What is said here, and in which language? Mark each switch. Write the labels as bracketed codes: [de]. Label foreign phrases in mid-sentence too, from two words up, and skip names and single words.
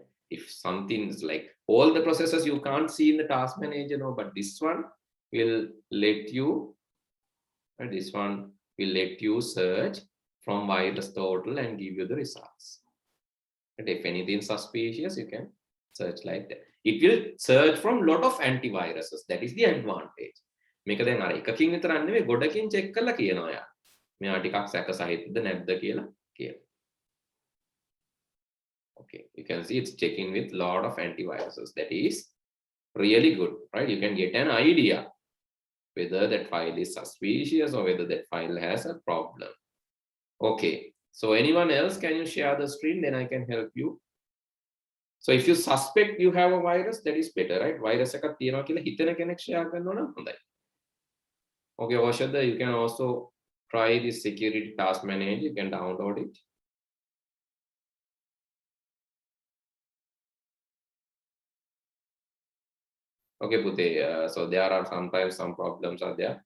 [en] If something is like all the processes you can't see in the task manager, no, but this one will let you, right? This one will let you search from virus total and give you the results. And if anything suspicious, you can search like that. It will search from lot of antiviruses. That is the advantage. [si] මේක දැන් අර එකකින් විතරක් නෙවෙයි ගොඩකින් check කරලා කියනවා යා. මෙයා ටිකක් සැක සහිතද නැද්ද කියලා කියනවා. [en] Okay, you can see it's checking with lot of antiviruses. That is really good, right? You can get an idea whether that file is suspicious or whether that file has a problem. Okay, so anyone else, can you share the screen? Then I can help you. So if you suspect you have a virus, that is better, right? [si] Virus එකක් තියෙනවා කියලා හිතන කෙනෙක් share කරනවා නම් හොඳයි. [en] Okay, Oshada, you can also try this security task manager. You can download it. Okay, Pute, so there are sometimes some problems are there.